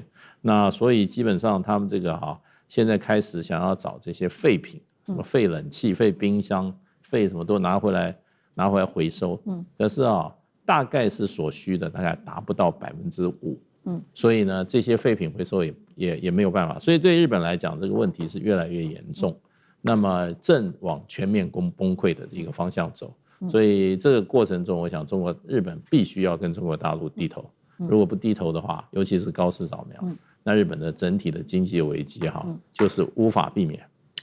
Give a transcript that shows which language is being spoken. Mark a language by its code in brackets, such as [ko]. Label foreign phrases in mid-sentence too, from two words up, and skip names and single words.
[zh] 那所以基本上他們这個現在開始想要找這些廢品，什麼廢冷氣、廢冰箱、廢什麼都拿回來回收，可是大概是所需的大概達不到5%，所以呢這些廢品回收也沒有辦法，所以對日本來講這個問題是越來越嚴重，那麼正往全面崩潰的這個方向走，所以這個過程中我想日本必須要跟中國大陸低頭，如果不低頭的話，尤其是高市早苗，那日本的整體的經濟危機就是無法避免。